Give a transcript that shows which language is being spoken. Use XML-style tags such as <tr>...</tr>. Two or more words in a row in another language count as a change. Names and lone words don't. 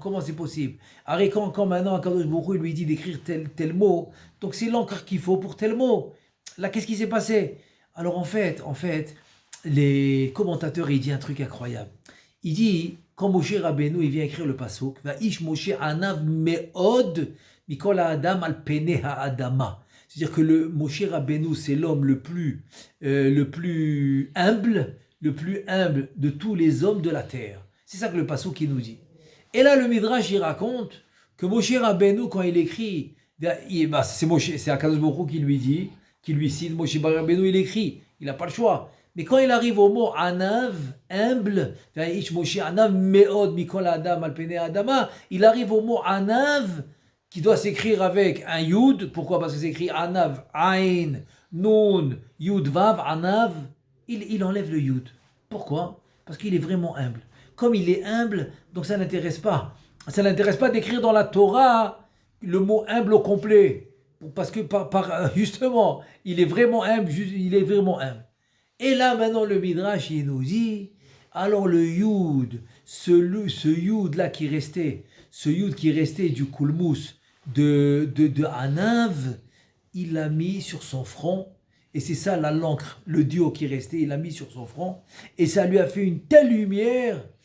<fr>Comment c'est possible? Alors, quand maintenant Akadosh Baruch Hu lui dit d'écrire tel mot, donc c'est l'encre qu'il faut pour tel mot. Là, qu'est-ce qui s'est passé? Alors, en fait, les commentateurs, il dit un truc incroyable. Il dit, quand Moshe Rabbeinu, il vient écrire le pasuk,</fr> <he>והאיש משה ענו מאד מכל האדם על פני האדמה.</he> <fr>C'est-à-dire que le Moshe Rabbeinu, c'est l'homme le plus humble de tous les hommes de la terre. C'est ça que le pasuk qui nous dit. Et là, le Midrash, il raconte que Moshe Rabbeinu, quand il écrit, c'est Akadosh Baruch Hu qui lui dit, qui lui cite, Moshe Rabbeinu, il écrit, il n'a pas le choix. Mais quand il arrive au mot anav, humble, il arrive au mot anav, qui doit s'écrire avec un yud. Pourquoi? Parce que c'est écrit anav,</fr> <he>עין נון יוד וו,</he> <fr>anav. Il enlève le yud. Pourquoi? Parce qu'il est vraiment humble. Comme il est humble, donc ça n'intéresse pas. Ça n'intéresse pas d'écrire dans la Torah le mot humble au complet. Parce que justement, il est vraiment humble, Et là, maintenant, le Midrash, il nous dit, alors le Yud, ce Yud-là qui restait, du Koulmous de Anav, il l'a mis sur son front, et c'est ça l'encre, le dio qui restait, il l'a mis sur son front, et ça lui a fait une telle lumière,</fr>